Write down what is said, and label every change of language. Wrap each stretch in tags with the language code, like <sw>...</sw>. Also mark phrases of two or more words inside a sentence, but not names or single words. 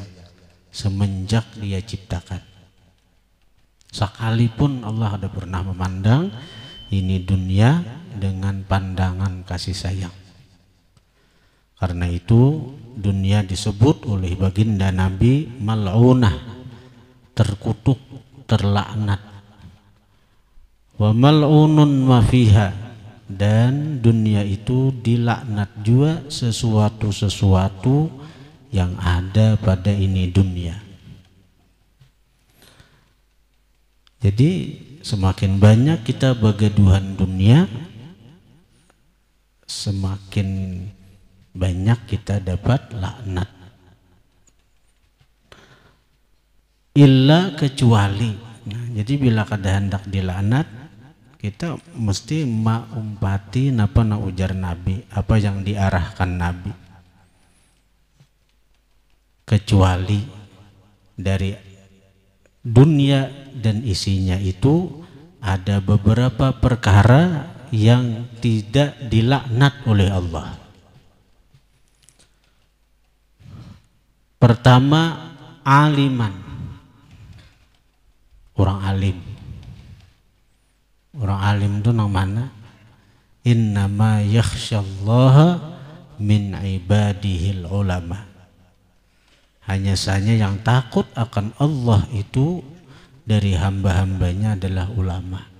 <id>Semenjak dia ciptakan, sekalipun Allah tidak pernah memandang ini dunia dengan pandangan kasih sayang. Karena itu dunia disebut oleh baginda Nabi mal'unah, terkutuk, terlaknat.</id> <ar>Wa mal'unun ma fiha,</ar> <id>dan dunia itu dilaknat juga sesuatu-sesuatu yang ada pada ini dunia. Jadi semakin banyak kita begaduhan dunia, semakin banyak kita dapat laknat. Illa kecuali.</id> <bjn>Nah, jadi bila kada hendak dilaknat, kita mesti maumpati napa na ujar Nabi,</bjn> <id>apa yang diarahkan Nabi. Kecuali dari dunia dan isinya itu ada beberapa perkara yang tidak dilaknat oleh Allah. Pertama,</id> <ar>aliman,</ar> <id>orang alim. Orang alim itu nang mana?</id> <ar>Innama yakhsyallaha min ibadihil ulama.</ar> <id>Hanya saja yang takut akan Allah itu dari hamba-hambanya adalah ulama.</id>